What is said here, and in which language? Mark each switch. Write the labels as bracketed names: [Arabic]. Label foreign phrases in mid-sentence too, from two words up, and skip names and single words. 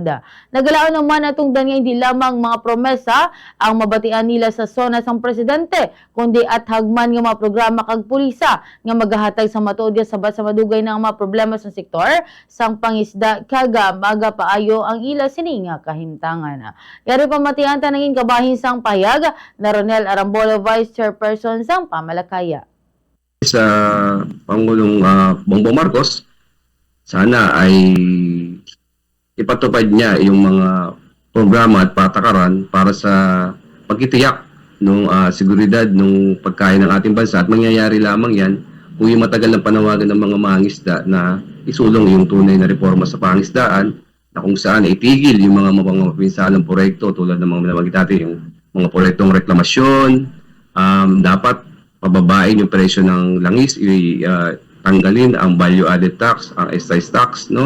[Hiligaynon] Nagalaon naman natungdan nga hindi lamang mga promesa ang mabatian nila sa zona sang presidente kundi at hagman nga mga programa kag pulisa nga magahatag sa matuod nga sabat sa madugay ng mga problema sa sektor sang pangisda kag magapaayo ang ila sini nga kahimtangan. Yari pamatian tanangin kabahin sang payag na Ronel Arambolo, Vice Chairperson sang pamalakaya. [Filipino] Sa Pangulong Bongbong Marcos, sana ay ipatupad niya yung mga programa at patakaran para sa pagtitiyak ng seguridad ng pagkain ng ating bansa at mangyayari lamang yan kung yung matagal ng panawagan ng mga mangingisda na isulong yung tunay na reforma sa pangisdaan na kung saan itigil yung mga mapinsalang proyekto tulad ng mga binabagit natin, yung mga proyektong reklamasyon, dapat pababain yung presyo ng langis, tanggalin ang [English] value-added tax, [Filipino] ang [English] excise tax, [Filipino] no?